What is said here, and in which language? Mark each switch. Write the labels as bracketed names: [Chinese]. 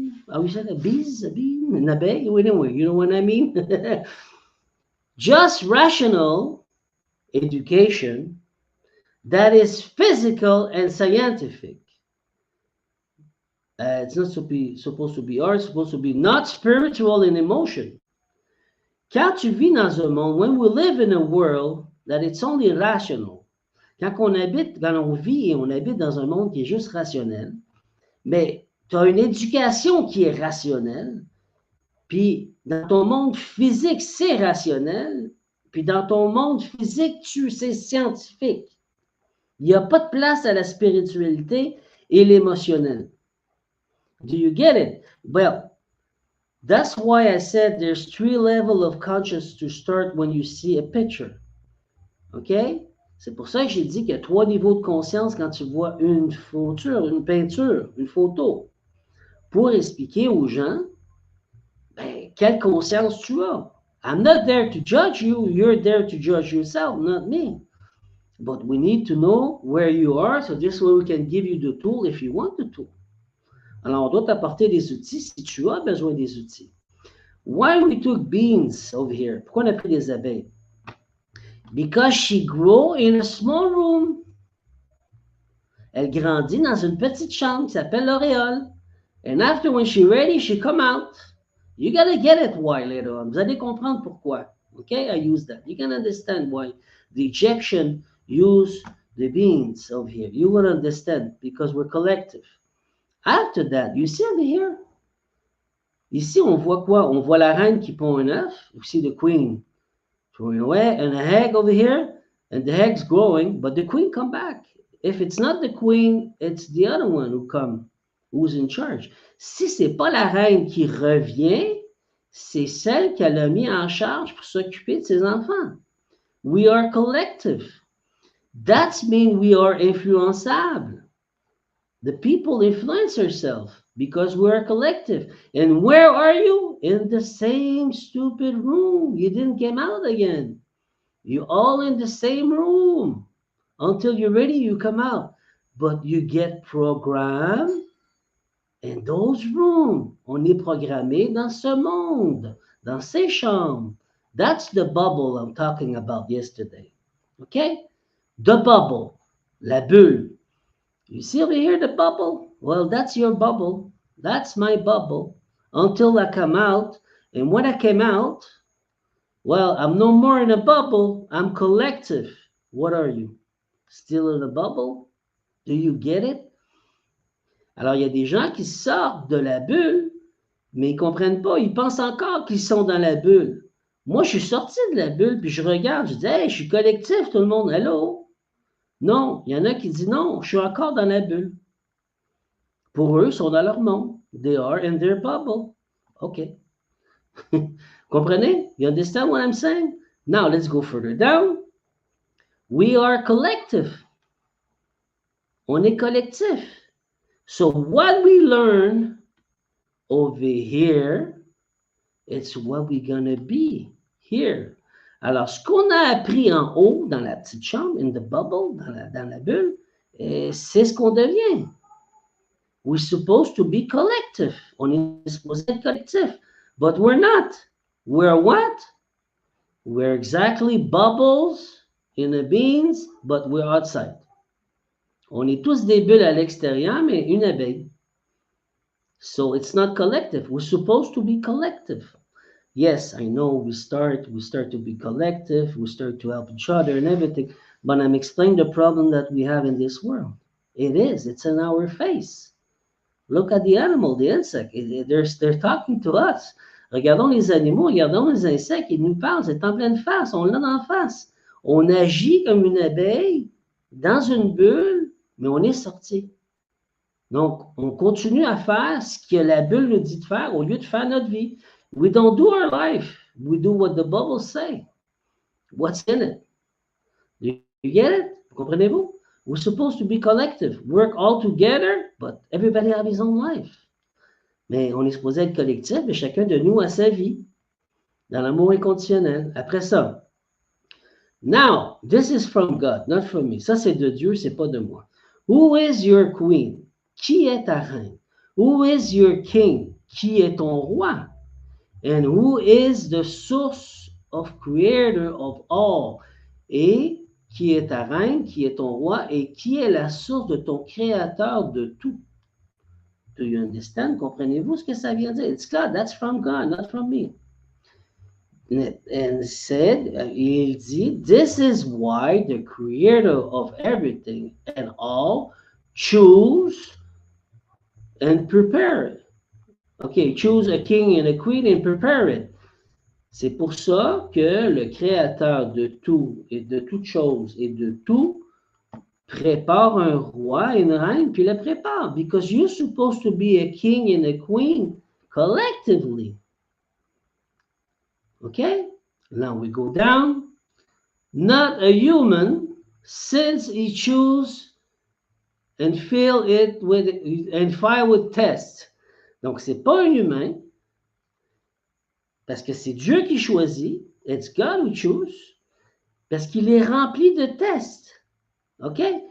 [English] How you said a bean, [French] an abeille. [English] Anyway, you know what I mean? Just rational education that is physical and scientific. It's not supposed to be art, it's supposed to be not spiritual and emotion. [French] Quand tu vis dans un monde, [English] when we live in a world that it's only rational, [French] quand on vit et on habite dans un monde qui est juste rationnel, mais tu as une éducation qui est rationnelle, puis dans ton monde physique, c'est rationnel, puis dans ton monde physique, c'est scientifique. Il n'y a pas de place à la spiritualité et l'émotionnel. [English] Do you get it? Well, that's why I said there's 3 levels of consciousness to start when you see a picture. OK? [French] C'est pour ça que j'ai dit qu'il y a 3 niveaux de conscience quand tu vois une peinture, une photo. Pour expliquer aux gens, ben, quelle conscience tu as. [English] I'm not there to judge you. You're there to judge yourself, not me. But we need to know where you are, so this way we can give you the tool if you want the tool. [French] Alors, on doit t'apporter des outils si tu as besoin des outils. [English] Why we took beans over here? [French] Pourquoi on a pris des abeilles? [English] Because she grew in a small room. [French] Elle grandit dans une petite chambre qui s'appelle l'auréole. [English] And after when she's ready, she come out. You gotta get it why later on. [French] Vous allez comprendre pourquoi. [English] Okay, I use that. You can understand why the Egyptian use the beans over here. You will understand because we're collective. After that, you see over here. [French] Ici, on voit quoi? On voit la reine qui pond un œuf. [English] You see the queen throwing away, and a egg over here, and the egg's growing, but the queen come back. If it's not the queen, it's the other one who's in charge. [French] Si c'est pas la reine qui revient, c'est celle qu'elle a mis en charge pour s'occuper de ses enfants. [English] We are collective. That means we are influençable. The people influence ourselves because we are collective. And where are you? In the same stupid room. You didn't come out again. You're all in the same room. Until you're ready, you come out. But you get programmed in those rooms. [French] On est programmé dans ce monde, dans ces chambres. [English] That's the bubble I'm talking about yesterday. Okay? The bubble, la bulle. You see over here the bubble? Well, that's your bubble. That's my bubble. Until I come out. And when I came out, well, I'm no more in a bubble. I'm collective. What are you? Still in a bubble? Do you get it? [French] Alors, il y a des gens qui sortent de la bulle, mais ils ne comprennent pas. Ils pensent encore qu'ils sont dans la bulle. Moi, je suis sorti de la bulle, puis je regarde, je dis, hey, je suis collectif, tout le monde, hello. Non, il y en a qui disent, non, je suis encore dans la bulle. Pour eux, ils sont dans leur monde. [English] They are in their bubble. OK. [French] Comprenez? [English] You understand what I'm saying? Now, let's go further down. We are collective. [French] On est collectif. [English] So what we learn over here, it's what we're gonna be here. [French] Alors, ce qu'on a appris en haut, dans la petite chambre, [English] in the bubble, [French] dans la bulle, c'est ce qu'on devient. [English] We're supposed to be collective. [French] On est supposé être collectif. [English] But we're not. We're what? We're exactly bubbles in the beans, but we're outside. [French] On est tous des bulles à l'extérieur, mais une abeille. [English] So it's not collective. We're supposed to be collective. Yes, I know we start to be collective, we start to help each other and everything, but I'm explaining the problem that we have in this world. It's in our face. Look at the animal, the insect. They're talking to us. [French] Regardons les animaux, regardons les insectes, ils nous parlent, c'est en pleine face, on l'a en face. On agit comme une abeille dans une bulle, mais on est sorti. Donc, on continue à faire ce que la bulle nous dit de faire au lieu de faire notre vie. [English] We don't do our life. We do what the bubbles say. What's in it? Do you get it? [French] Comprenez-vous? [English] We're supposed to be collective, work all together, but everybody have his own life. [French] Mais on est supposé être collectif, et chacun de nous a sa vie, dans l'amour inconditionnel. Après ça, [English] now, this is from God, not from me. [French] Ça, c'est de Dieu, c'est pas de moi. [English] Who is your queen? [French] Qui est ta reine? [English] Who is your king? [French] Qui est ton roi? [English] And who is the source of creator of all? [French] Et qui est ta reine, qui est ton roi, et qui est la source de ton créateur de tout? [English] Do you understand? [French] Comprenez-vous ce que ça vient dire? [English] It's God, that's from God, not from me. And said, [French] il dit, [English] this is why the creator of everything and all choose and prepare it. Okay, choose a king and a queen and prepare it. [French] C'est pour ça que le créateur de tout et de toute chose et de tout prépare un roi et une reine, puis le prépare. [English] Because you're supposed to be a king and a queen collectively. Okay? Now we go down. Not a human, since he choose and fill it with and fire with tests. [French] Donc c'est pas un humain, parce que c'est Dieu qui choisit. [English] It's God who chooses, [French] parce qu'il est rempli de tests. [English] OK?